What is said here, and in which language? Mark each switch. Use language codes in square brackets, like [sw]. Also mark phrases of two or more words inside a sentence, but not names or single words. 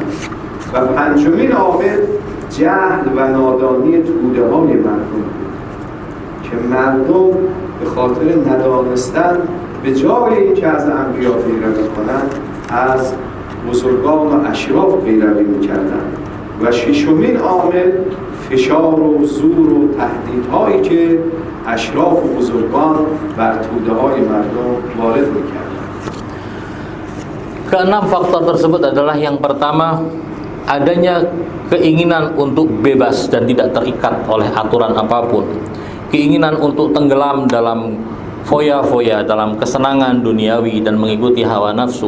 [fa] و پنجمین عامل جهل و نادانی توده‌های مردم بود که مردم به خاطر ندانستن به جای اینکه از انبیا پیروی کنند از بزرگان و اشراف پیروی می‌کردند. و ششمین عامل فشار و زور و تهدیدهایی که اشراف و بزرگان بر توده‌های مردم وارد می‌کردند. [id] Keenam faktor tersebut adalah yang pertama, adanya keinginan untuk bebas dan tidak terikat oleh aturan apapun. Keinginan untuk tenggelam dalam foya-foya, dalam kesenangan duniawi dan mengikuti hawa nafsu.